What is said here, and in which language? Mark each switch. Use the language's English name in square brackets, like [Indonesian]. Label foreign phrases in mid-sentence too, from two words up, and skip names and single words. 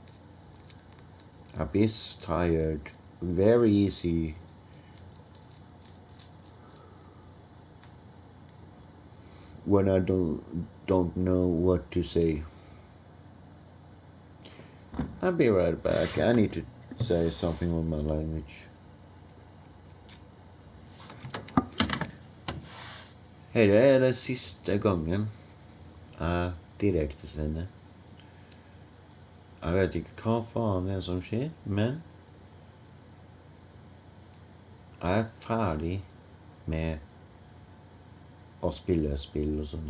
[English] I be tired very easy when I don't know what to say. I'll be right back. I need to say something on my language. [Norwegian] Dette det siste gangen jeg direktesender. Jeg vet ikke hva faen det som skjer, men jeg ferdig med å spille spill og sånn.